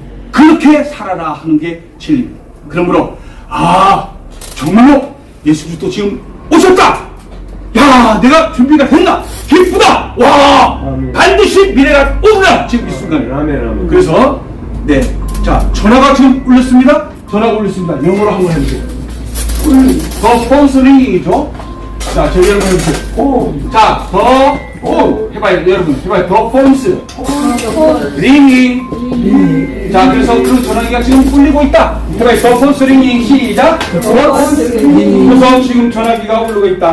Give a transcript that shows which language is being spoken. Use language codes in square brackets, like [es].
[ko] 그렇게 살아라 하는 게 진리입니다. 그러므로 정말로 예수 그리스도 지금 오셨다. 야, 내가 준비가 됐나? 기쁘다. 와, 반드시 미래가 오구나. 지금 이 순간에. 그래서 자, 전화가 지금 울렸습니다. 영어로 한번 해주세요. [en] The phone's ringing이죠. [ko] 자, 저희 여러분 해주세요. 자, 해봐요. 여러분 해봐요. [en] The phone's ringing. [ko] 자, 그래서 그 전화기가 지금 울리고 있다. 해봐요. [en] The phone's ringing. [ko] 시작. 그래서 지금 전화기가 울리고 있다.